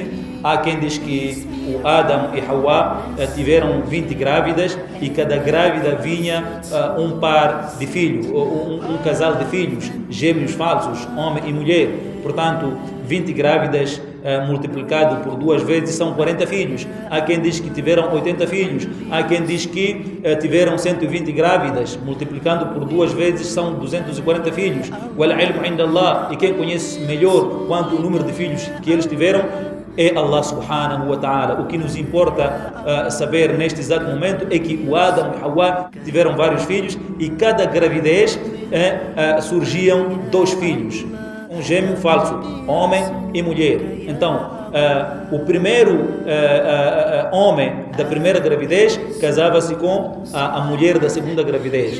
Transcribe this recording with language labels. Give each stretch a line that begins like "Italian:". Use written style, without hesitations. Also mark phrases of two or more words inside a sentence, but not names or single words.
Portuguese: Há quem diz que o Adam e Hawa tiveram 20 grávidas e cada grávida vinha um par de filhos, um casal de filhos, gêmeos falsos, homem e mulher. Portanto, 20 grávidas multiplicado por 2 vezes são 40 filhos. Há quem diz que tiveram 80 filhos. Há quem diz que tiveram 120 grávidas, multiplicando por 2 vezes são 240 filhos.
Arabic: والعلم عند الله.
Portuguese: E quem conhece melhor quanto o número de filhos que eles tiveram é
Arabic: الله سبحانه وتعالى.
Portuguese: O que nos importa saber neste exato momento é que o Adam e Hawa tiveram vários filhos e cada gravidez surgiam 2 filhos. Um gêmeo falso, homem e mulher. Então, o primeiro homem da primeira gravidez casava-se com a mulher da segunda gravidez.